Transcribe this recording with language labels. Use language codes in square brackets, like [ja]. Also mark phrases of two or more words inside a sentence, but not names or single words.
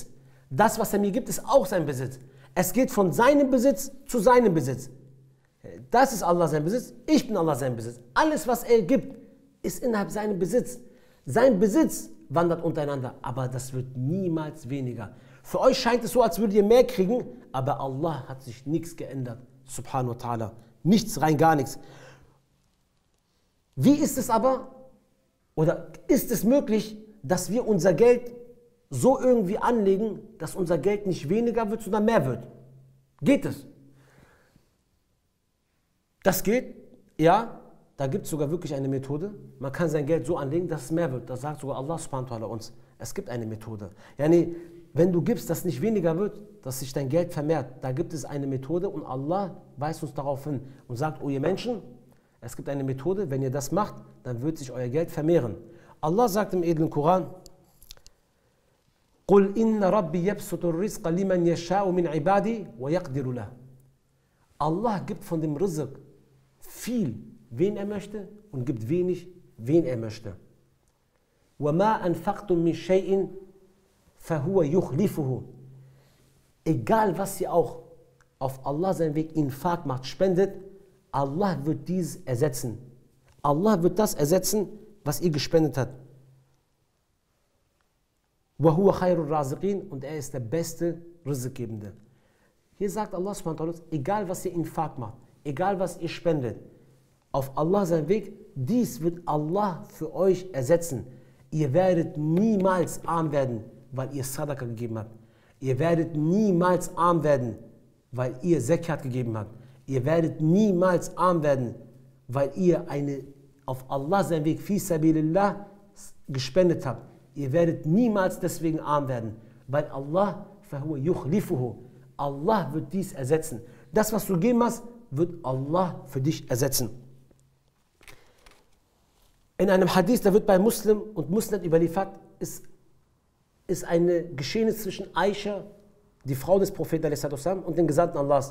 [de] Das, was er mir gibt, ist auch sein Besitz. Es geht von seinem Besitz zu seinem Besitz. Das ist Allah sein Besitz, ich bin Allah sein Besitz. Alles, was er gibt, ist innerhalb seinem Besitz. Sein Besitz wandert untereinander, aber das wird niemals weniger. Für euch scheint es so, als würdet ihr mehr kriegen, aber Allah hat sich nichts geändert. [ar] سبحانه وتعالى. [de] Nichts, rein gar nichts. Wie ist es aber, oder ist es möglich, dass wir unser Geld so irgendwie anlegen, dass unser Geld nicht weniger wird, sondern mehr wird? Geht es? Das geht, ja, da gibt es sogar wirklich eine Methode. Man kann sein Geld so anlegen, dass es mehr wird. Das sagt sogar Allah [ar] سبحانه وتعالى [de] uns. Es gibt eine Methode. Yani, wenn du gibst, dass es nicht weniger wird, dass sich dein Geld vermehrt, da gibt es eine Methode und Allah weist uns darauf hin und sagt, oh ihr Menschen, es gibt eine Methode, wenn ihr das macht, dann wird sich euer Geld vermehren. Allah sagt im edlen Koran, [ar] قُلْ إِنَّ رَبِّي يَبْسُطُ الرِّزْقَ لِمَنْ يَشَاءُ مِنْ عِبَادِي وَيَقْدِرُ لَهُ. [de] Allah gibt von dem Rizq viel, wen er möchte, und gibt wenig, wen er möchte. [ar] وَمَا أَنْفَقْتُم مِّن شَيْءٍ فَهُوَ يُخْلِفُهُ. [de] Egal was ihr auch auf Allah seinen Weg Infaq macht, spendet, Allah wird dies ersetzen. Allah wird das ersetzen, was ihr gespendet habt. [ar] وَهُوَ خَيْرُ الرَّازِقِينَ. [de] Und er ist der beste Rizqgebende. Hier sagt Allah [ar] سبحانه وتعالى, [de] egal was ihr Infaq macht, egal was ihr spendet, auf Allah seinen Weg, dies wird Allah für euch ersetzen. Ihr werdet niemals arm werden, weil ihr Sadaqa gegeben habt. Ihr werdet niemals arm werden, weil ihr Zakat gegeben habt. Ihr werdet niemals arm werden, weil ihr auf Allah seinen Weg [ar] في سبيل الله [de] gespendet habt. Ihr werdet niemals deswegen arm werden, weil Allah [ar] فهو يخلفه. [de] Allah wird dies ersetzen. Das, was du gegeben hast, wird Allah für dich ersetzen. In einem Hadith, der wird bei Muslim und Musnad überliefert, ist eine Geschehnis zwischen Aisha, die Frau des Propheten und den Gesandten Allahs.